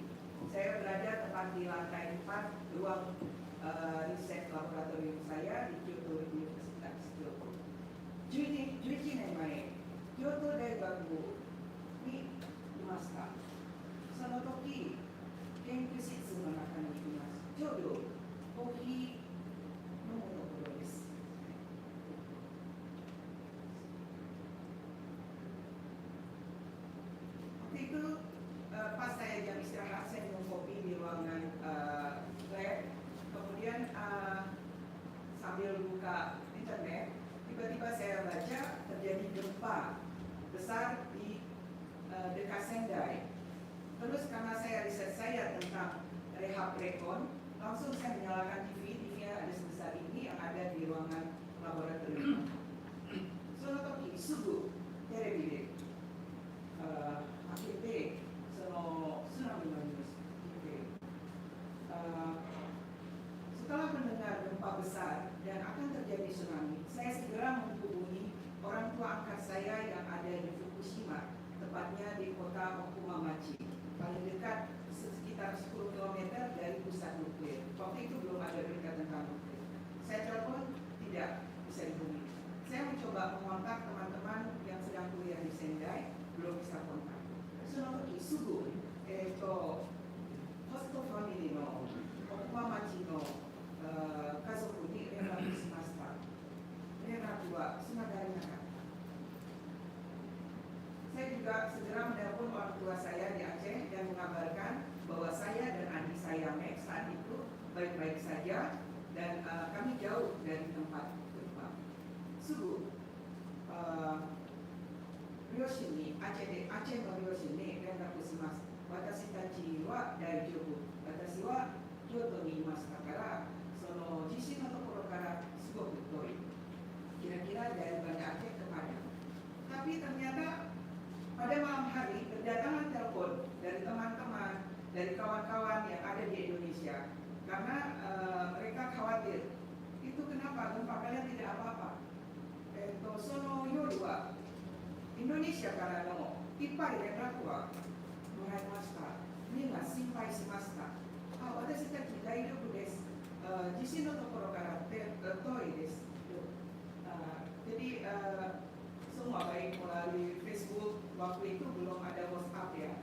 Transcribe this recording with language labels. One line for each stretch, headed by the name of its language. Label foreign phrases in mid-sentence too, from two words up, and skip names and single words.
Indonesian: Saya berada tepat di lantai 4 ruang riset laboratorium saya di Kyoto Universitas Kyoto.
Japanese: 11年前、京都大学にいました。その時、研究室の中にいます。ちょうどコーヒー飲むところです。
Indonesian: Itu pas saya jam istirahat, saya minum kopi di ruangan lab. Kemudian sambil buka internet, tiba-tiba saya baca terjadi gempa besar di dekat Sendai. Terus karena saya riset saya tentang rehab rekon, langsung saya menyalakan TV-nya ada sebesar ini yang ada di ruangan laboratorium.
Japanese: その時すぐテレビで開けて、その津波のニュースを聞いて、
Indonesian: setelah mendengar gempa besar dan akan terjadi tsunami, saya segera menghubungi orang tua angkat saya yang ada di Fukushima, tepatnya di kota Okumamachi, paling dekat sekitar 10 km dari pusat nuklir. Waktu itu belum ada berita tentang nuklir. Saya telepon, tidak bisa dihubungi. Saya mencoba mengontak teman-teman yang sedang kuliah di Sendai, belum bisa kontak.
Japanese: その時すぐ、ホストファミリーの奥間町の家族に連絡しました。連絡はつながりなかった。
Indonesian: Saya juga segera menelpon orang tua saya di Aceh dan mengabarkan bahwa saya dan adik saya Max saat itu baik-baik saja dan kami jauh dari tempat gempa. Subuh,
Japanese: 両親にアチェの両親に連絡します。私たちは大丈夫。私は京都にいましたから、その地震のところからすごく遠い。
Indonesian: Kira-kira dari Banda Aceh ke Padang. Tapi ternyata pada malam hari berdatangan telepon dari teman-teman, dari kawan-kawan yang ada di Indonesia, karena mereka khawatir. Itu kenapa gempa kalian tidak apa-apa?
Japanese: その夜はインドネシアからのいっぱい連絡はもらいました。みんな心配しました。私たち大丈夫です。地震のところから遠いです。
Indonesian: Jadi semua baik melalui Facebook, waktu itu belum ada WhatsApp ya.